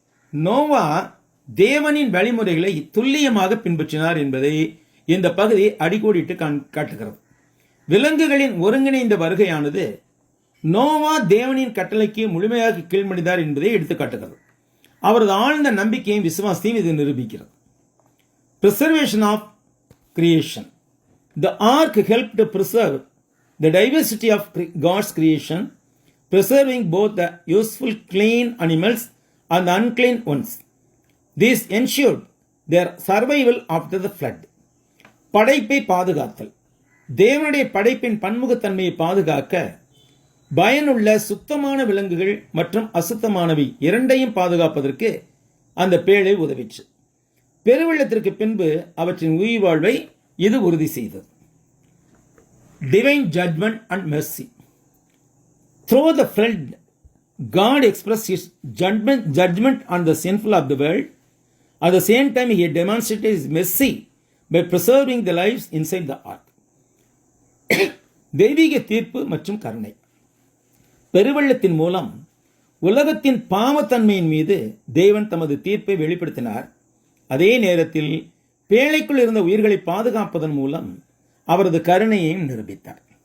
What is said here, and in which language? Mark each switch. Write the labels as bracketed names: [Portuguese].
[Tamil] நோவா தேவனின் வழிமுறைகளை துல்லியமாக பின்பற்றினார் என்பதை இந்த பகுதி அடிக்கோடிட்டு காட்டுகிறது. விலங்குகளின் ஒருங்கிணைந்த வருகையானது நோவா தேவனின் கட்டளைக்கு முழுமையாக கீழ்மடிந்தார் என்பதை எடுத்துக்காட்டுகிறது. அவரது ஆழ்ந்த நம்பிக்கையும் விசுவாசத்தையும் இது நிரூபிக்கிறது. [English] Preservation of creation. The ark helped to preserve the diversity of God's creation, preserving both the useful clean animals and the unclean ones. This ensured their survival after the flood. [Tamil] படைப்பை பாதுகாத்தல். தேவனுடைய படைப்பின் பன்முகத்தன்மையை பாதுகாக்க பயனுள்ள சுத்தமான விலங்குகள் மற்றும் அசுத்தமானவை இரண்டையும் பாதுகாப்பதற்கு அந்த பேழை உதவிச்சு. பெருவெள்ளத்திற்கு பின்பு அவற்றின் உயிர் வாழ்வை இது உறுதி செய்தது. [English] Divine judgment and mercy. Through the flood, God expressed his judgment on the sinful of the world. At the same time, he demonstrated his mercy by preserving the lives inside the ark. [Tamil] தெய்வீக தீர்ப்பு மற்றும் கருணை. பெருவெள்ளத்தின் மூலம் உலகத்தின் பாவத்தன்மையின் மீது தேவன் தமது தீர்ப்பை வெளிப்படுத்தினார். அதே நேரத்தில் பேழைக்குள் இருந்த உயிர்களை பாதுகாப்பதன் மூலம் அவரது கருணையையும் நிரூபித்தார்.